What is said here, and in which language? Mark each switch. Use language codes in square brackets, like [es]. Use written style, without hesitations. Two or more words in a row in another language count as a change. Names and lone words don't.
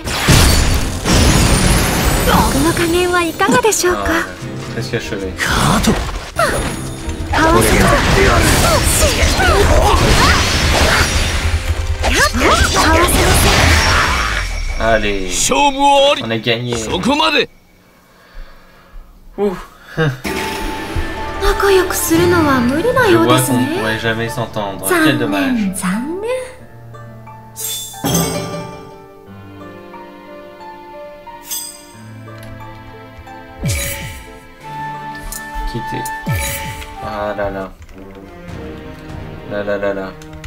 [ja] 毒の加減はいかがでしょうか。 [fr] Presque achevé. [ja] 合わせま [fr] Allez, [ja] 勝負あり。 [fr] on a gagné. [ja] そこまで。 Ouh. 仲良くするのは無理な [fr] Je [ja] ようで [fr] vois [ja] す [fr] qu'on ne [ja] ね。 [fr] pourrait jamais s'entendre. [ja] 残 [fr] Quel dommage. [ja] 念、残念。 [fr] Quitter. Ah là là. Là là là là.